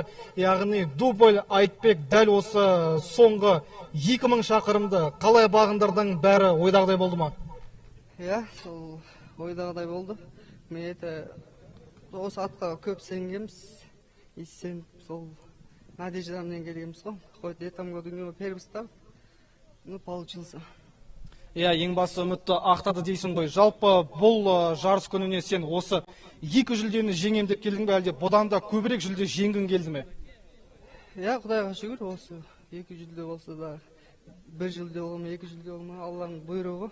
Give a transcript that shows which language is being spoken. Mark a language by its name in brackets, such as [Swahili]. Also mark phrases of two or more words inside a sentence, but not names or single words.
[Kazakh] Яғни дубль Айтбек дәл осы соңғы 2000 шақырымды қалай бағындырдың, бәрі ойдағыдай болды ма? Сол ойдағыдай болды. Мен осы атқа көп сенгенбіз. Сен сол надеждамен келгенбіз ғой. [Russian] Хоть этом году не первенство. Ну, получился. [Kazakh] Иә, ең басты үмітті ақтады дейсің ғой. Жалпы бұл жарыс күніне сен осы 2 жүлдені жеңем деп келдің бе, әлде бұдан да көбірек жүлде жеңгің келді ме? Иә, Құдайға шүкір, осы 2 жүлде болса да 1 жүлде болма, 2 жүлде болма, Алланың бұйрығы.